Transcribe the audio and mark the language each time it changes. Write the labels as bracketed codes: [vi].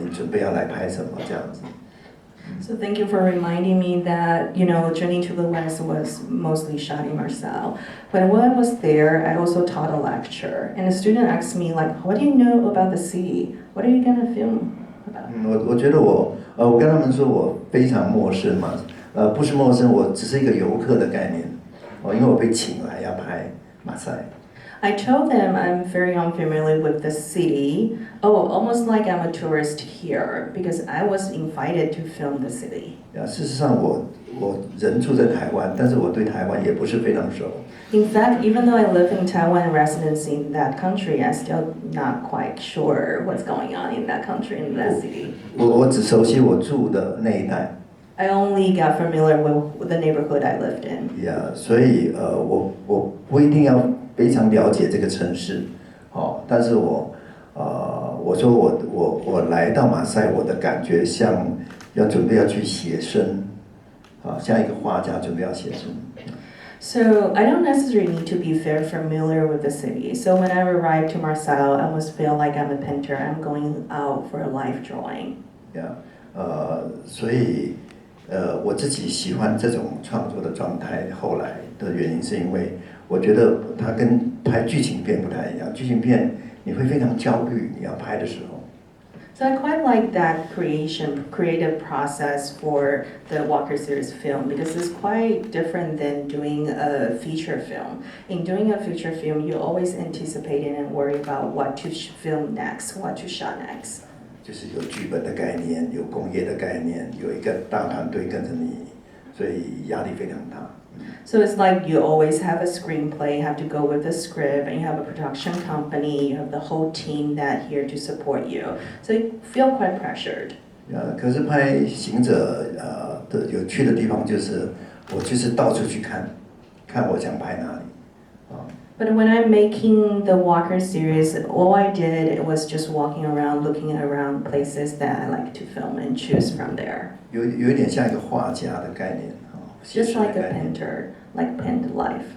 [zh] 你准备要来拍什么这样子？So [en] thank you for reminding me that Journey to the West was mostly shot in Marseille. But when I was there, I also taught a lecture, and a student asked me like, "What do you know about the city? What are you gonna film about?" [zh] 我觉得我跟他们说我非常陌生嘛，不是陌生，我只是一个游客的概念，因为我被请来要拍马赛。 [en] I told them I'm very unfamiliar with the city. Oh, almost like I'm a tourist here because I was invited to film the city. [zh] 事实上我人住在台湾，但是我对台湾也不是非常熟。 [en] In fact, even though I live in Taiwan residence in that country, I'm still not quite sure what's going on in that country, in that city. [zh] 我只熟悉我住的那一带。 [en] I only got familiar with the neighborhood I lived in. [zh] Yeah， 所以我不一定要非常了解这个城市，但是我说我来到马赛，我的感觉像准备要去写生，像一个画家准备要写生。 [en] So I don't necessarily need to be very familiar with the city. So when I arrive to Marseille, I almost feel like I'm a painter. I'm going out for a life drawing. [zh] Yeah， 所以我自己喜欢这种创作的状态。后来的原因是因为我觉得它跟拍剧情片不太一样。剧情片你会非常焦虑，你要拍的时候。 [en] So I quite like that creative process for the Walker series film because it's quite different than doing a feature film. In doing a feature film, you always anticipate and worry about what to film next, what to shot next. [zh] 就是有剧本的概念，有工业的概念，有一个大团队跟着你，所以压力非常大。 [en] So it's like you always have a screenplay, you have to go with the script, and you have a production company, you have the whole team that here to support you. So you feel quite pressured. [zh] 可是拍行者的有趣的地方就是我就是到处去看我想拍哪里。 [en] But when I'm making the Walker series, all I did was just walking around, looking around places that I like to film and choose from there. [zh] 有一点像一个画家的概念。 [en] Just like a painter, like paint life.